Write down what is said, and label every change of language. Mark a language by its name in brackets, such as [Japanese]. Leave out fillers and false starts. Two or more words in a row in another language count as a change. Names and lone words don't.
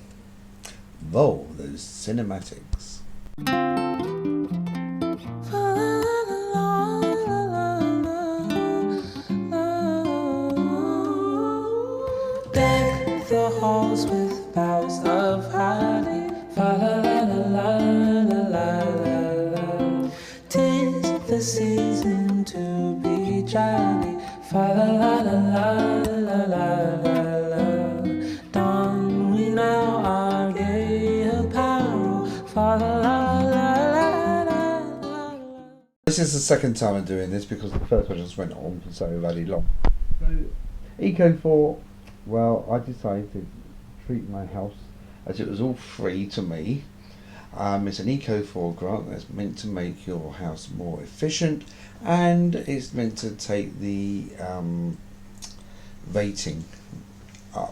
[English] Roll those cinematics. Deck the halls with boughs of holly. Fa la la la la la la la. 'Tis the season to be jolly. Fa la la la la la la la. Don we now our gay apparel. Fa la la la la la. This is the second time I'm doing this because the first one just went on for so very long. So Eco4, well, I decided to treat my house as it was all free to me. It's an Eco4 grant that's meant to make your house more efficient, and it's meant to take the rating up.